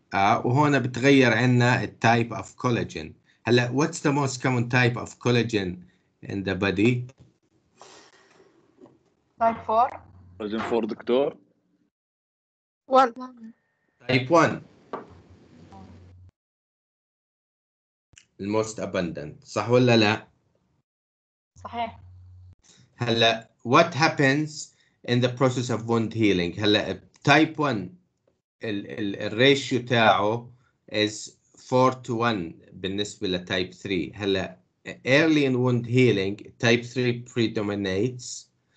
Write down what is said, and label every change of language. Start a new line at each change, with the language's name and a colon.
Arabic: وهون بتغير عنا
English: التايب of collagen.
Arabic: هلا
English: what's the most common type of collagen in the body؟ type 4 collagen 4 doctor. 1 type 1 الموست abundant،
Arabic: صح ولا لا؟ صحيح.
English: هلا what happens in the process of wound healing؟ هلا type 1 الريشيو تاعه is 4 to 1
Arabic: بالنسبة لتايب
English: 3. هلا early in wound healing type 3 predominates.